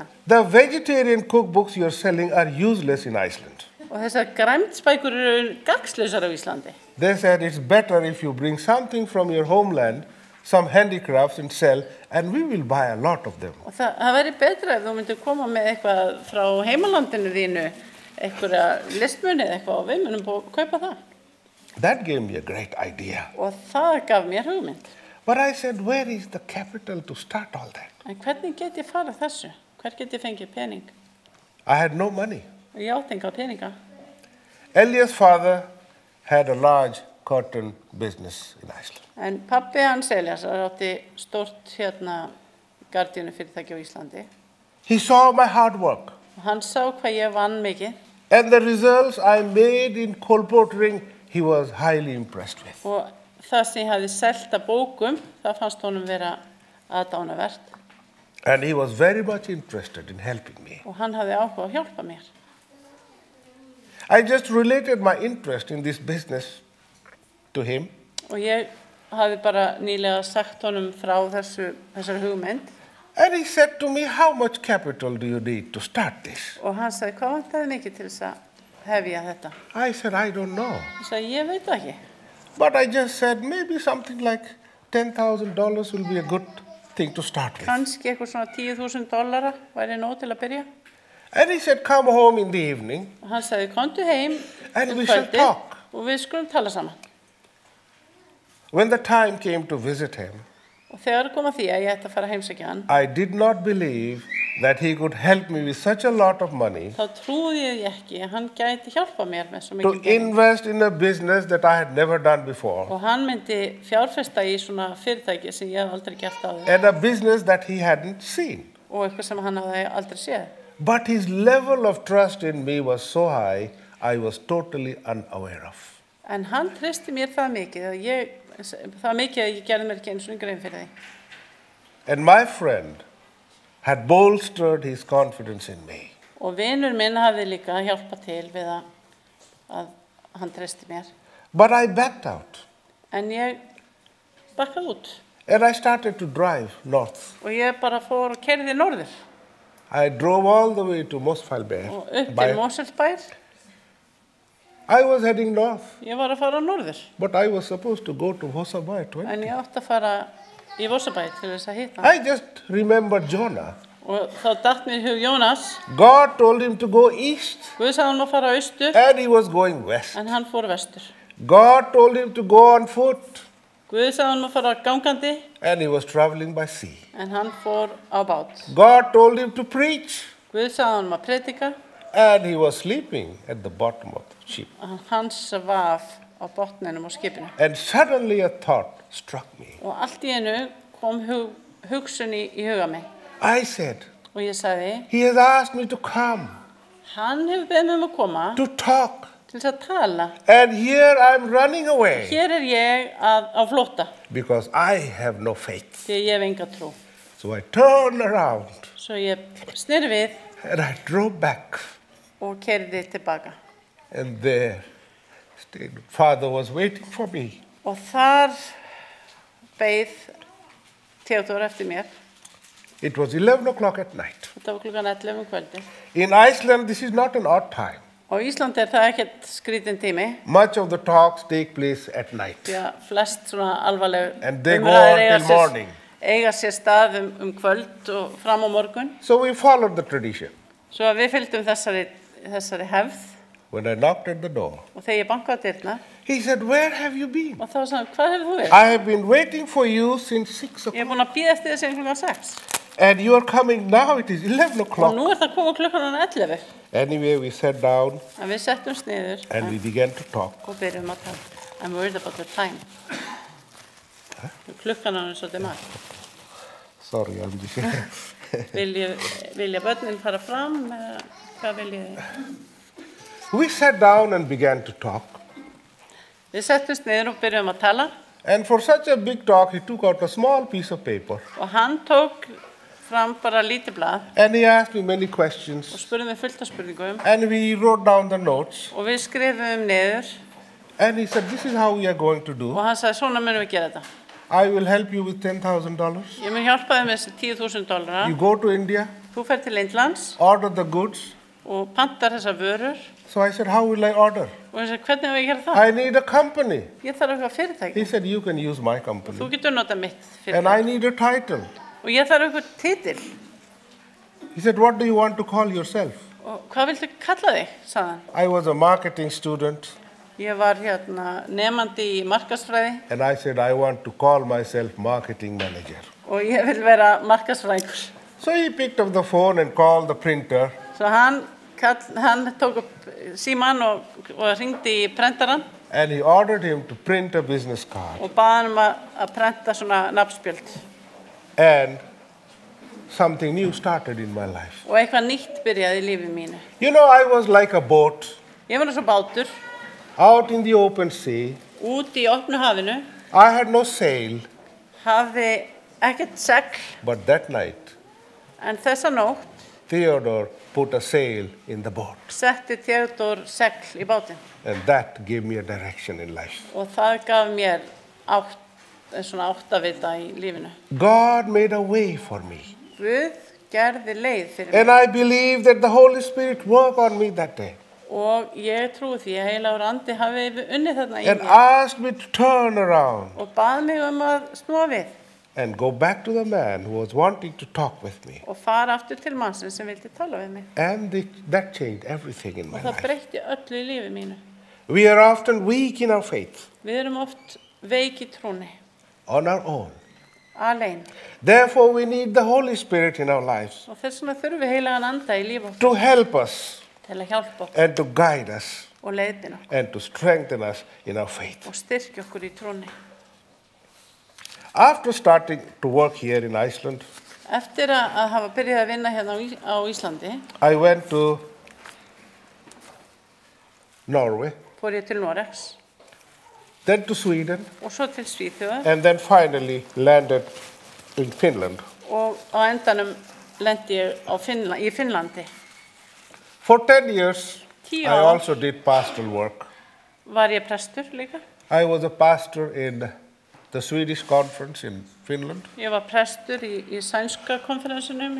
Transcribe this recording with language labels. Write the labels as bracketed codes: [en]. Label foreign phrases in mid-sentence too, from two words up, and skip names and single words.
[en] The vegetarian cookbooks you're selling are useless in Iceland. [is] Og þessar græmtsbækur eru gagnslausar á Íslandi. [en] They said it's better if you bring something from your homeland, some handicrafts and sell, and we will buy a lot of them. [is] Og það væri betra ef þú myndir koma með eitthvað frá heimalandinu þínu, einhverja listmuni eða eitthvað og við munum kaupa það. [en] That gave me a great idea. [is] Og það gaf mér hugmynd. [en] But I said, where is the capital to start all that? [is] En hvernig get ég farið þessu? Hver get ég fengið pening? [en] I had no money. [is] Og ég átti enga peninga. [en] Elias' father had a large cotton business in Iceland. [is] En pabbi hans Eliasar átti stórt gardínu fyrirtæki á Íslandi. [en] He saw my hard work. [is] Og hann sá hvað ég vann mikið. [en] And the results I made in colportering, he was highly impressed with. [is] Og það sem ég hafði selt af bókum, það fannst honum vera aðdánavert. [en] And he was very much interested in helping me. [is] Og hann hafði áhuga að hjálpa mér. [en] I just related my interest in this business to him. [is] Og ég hafði bara nýlega sagt honum frá þessari hugmynd. [en] And he said to me, how much capital do you need to start this? [is] Og hann sagði, hvað vantaði mikið til þess að hefja þetta? [en] I said, I don't know. [is] Ég sagði, ég veit það ekki. [en] But I just said, maybe something like $10,000 will be a good thing to start with. [is] Kannski eitthvað svona $10,000 væri nóg til að byrja. [en] And he said, come home in the evening [is] Og hann sagði, komdu heim [en] and we shall talk. [is] og við skulum tala saman. [en] When the time came to visit him, [is] Og þegar kom að því að ég ætti að fara að heimsækja hann, [en] I did not believe that he could help me with such a lot of money [is] þá trúði ég ekki að hann gæti hjálpa mér með svo [en] to [is] mikið pening. [en] invest in a business that I had never done before, [is] Og hann myndi fjárfesta í svona fyrirtæki sem ég hef aldrei gert áður [en] and a business that he hadn't seen. [is] og eitthvað sem hann hafði aldrei séð. [en] But his level of trust in me was so high, I was totally unaware of. [is] En hann treysti mér það mikið að ég gerði mér ekki einu svona grein fyrir því. [en] And my friend had bolstered his confidence in me. [is] Og vinur minn hafði líka hjálpað til við að hann treysti mér. [en] But I backed out, [is] En ég bakkaði út [en] and I started to drive north. [is] og ég bara fór og keyrði norður [en] I drove all the way to Mosfellsbær. [is] og upp til Mosfellsbær. [en] I was heading north, [is] Ég var að fara norður, [en] but I was supposed to go to Vossabæ 20. [is] en ég átti að fara í Vossabæ til þess að hitta. [en] I just remembered Jonah. [is] Og þá datt mér í hug Jónas, [en] God told him to go east, [is] Guð sagði hann að fara austur, [en] and he was going west. [is] en hann fór vestur. [en] God told him to go on foot, [is] Guð sagði hann að fara gangandi, [en] and he was traveling by sea. [is] en hann fór á bát. [en] God told him to preach, [is] Guð sagði hann að predika, [en] and he was sleeping at the bottom of the ship. [is] hann svaf á botninum á skipinu. [en] And suddenly a thought struck me. [is] Og allt í einu kom hugsun í huga mig. [en] I said, [is] Og ég sagði, [en] he has asked me to come, [is] hann hefur beðið mig að koma [en] to talk, [is] til þess að tala. [en] and here I'm running away [is] Hér ég á flótta, [en] because I have no faith. [is] því ég hef enga trú. [en] So I turned around [is] Svo ég sneri við [en] and I drove back, [is] og keyrði tilbaka. [en] and there stayed. Father was waiting for me. [is] Og þar beið Theodór eftir mér. [en] It was 11 o'clock at night. [is] Þetta var klukkan 11 kvöldi. [en] In Iceland, this is not an odd time. [is] Á Íslandi það ekkert skrítin tími, [en] Much of the talks take place at night, [is] því að flest svona alvarleg [en] and they go [is] umræður [en] on [is] eiga [en] till [is] sér- [en] morning. [is] eiga sér stað kvöld og fram á morgun. [en] So we followed the tradition. [is] Svo að við fylgdum þessari hefð. [en] When I knocked at the door, [is] Og þegar ég bankaði á dyrnar, [en] he said, "Where have you been? [is] og þá sagði hann, hvað hefur þú verið? [en] I have been waiting for you since 6 [is] Ég [en] o'clock. [is] búin að bíða eftir þessi klukkan 6. [en] And you are coming now, it is 11 [is] Og [en] o'clock. [is] nú það koma klukkan 11. [en] Anyway, we sat down [is] En við settumst niður [en] and we began to talk. [is] og byrjum að tala. [en] I'm worried about the time. [is] Klukkan er svolítið margt. [en] Sorry, I'm just... [is] Vilja börnin fara fram? Eða hvað viljið þið? [en] We sat down and began to talk. [is] Við settumst niður og byrjum að tala. [en] And for such a big talk, he took out a small piece of paper. [is] Og hann tók fram bara lítið blað [en] And he asked me many [is] og [en] questions. [is] spurði mig fullt af spurningum. [en] And we wrote down the notes. [is] Og við skrifum niður [en] And he said, this is how we are going to do. [is] og hann sagði, svona munum við gera þetta. [en] I will help you with $10,000. [is] Ég mun hjálpa þér með þessi $10,000. [en] You go to India, [is] Þú fer til Indlands [en] order the goods. [is] og pantar þessar vörur. [en] So I said, how will I order? [is] Og ég sagði, hvernig hefur ég gera það? [en] I need a company. [is] Ég þarf eitthvað fyrirtæki. [en] He said, you can use my [is] Þú [en] company. [is] getur nota mitt [en] And I [is] fyrirtæki. [en] need a title. [is] Og ég þarf eitthvað titil. [en] He said, what do you want to call yourself? [is] Og hvað viltu kalla þig, sagði hann. [en] I was a marketing student. [is] Ég var nemandi í markaðsfræði [en] And I said, I want to call myself marketing manager. [is] og ég vil vera markaðsfræðingur. [en] So he picked up the phone and called the printer. [is] Svo hann tók upp símann og hringdi í prentarann [en] And he ordered him to print a business card. [is] og bað hann að prenta svona nafnspjöld. [en] And something new started in my life. [is] Og eitthvað nýtt byrjaði í lífi mínu. [en] You know, I was like a boat [is] Ég var eins og bátur [en] out in the open sea. [is] út í opnu hafinu, [en] I had no sail, [is] hafði ekkert segl, [en] but that night, [is] en þessa nótt [en] Theodore put a sail in the boat. [is] setti Theodor segl í bátinn. [en] And that gave me a direction in life. [is] Og það gaf mér svona áttavita í lífinu. [en] God made a way for me. [is] Guð gerði leið fyrir [en] And [is] mig. [en] I believe that the Holy Spirit worked on me that day. [is] Og ég trúi því að heilagur andi hafi unnið þarna í [en] And [is] mér. [en] asked me to turn around [is] Og bað mig að snúa við. [en] and go back to the man who was wanting to talk with me. [is] Og fara aftur til mannsins sem vildi tala við mig. [en] And that changed everything in my [is] Og það [en] life. [is] breytti öllu í lífi mínu. [en] We are often weak in our faith [is] Við erum oft veik í trúni, [en] on our own. [is] alein. [en] Therefore, we need the Holy Spirit in our lives [is] Og þess vegna þurfum við heilagan anda í líf okkur [en] to help us [is] til að hjálpa okkur [en] and to guide us [is] og leiðina okkur [en] and to strengthen us in our faith. [is] og styrkja okkur í trúni. [en] After starting to work here in Iceland, [is] Eftir að hafa byrjað að vinna hérna á Íslandi, [en] I went to Norway, [is] fór ég til Noregs [en] then to Sweden, [is] og svo til Svíþjóðar [en] and then finally landed in Finland. [is] og á endanum lendi ég í Finnlandi. [en] For 10 years, [is] 10 [en] I [is] ár [en] also did pastoral work. [is] var ég prestur líka. [en] I was a pastor in the Swedish conference in Finland. [is] Ég var prestur í sænska konferensunum í